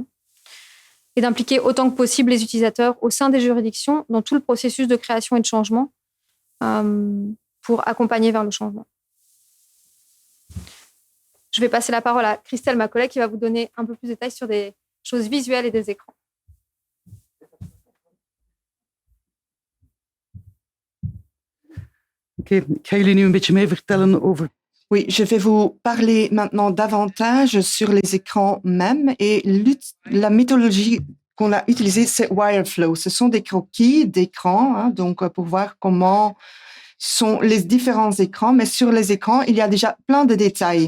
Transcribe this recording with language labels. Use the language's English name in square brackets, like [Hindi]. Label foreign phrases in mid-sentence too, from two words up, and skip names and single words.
[French] Et d'impliquer autant que possible les utilisateurs au sein des juridictions dans tout le processus de création et de changement pour accompagner vers le changement. Je vais passer la parole à Christelle, ma collègue, qui va vous donner un peu plus de détails sur des choses visuelles et des écrans. [Dutch] Ik ga jullie nu een beetje meer vertellen over... [French] Oui, je vais vous parler maintenant davantage sur les écrans même et la méthodologie qu'on a utilisée, c'est Wireflow. Ce sont des croquis d'écran, donc pour voir comment sont les différents écrans, mais sur les écrans, il y a déjà plein de détails.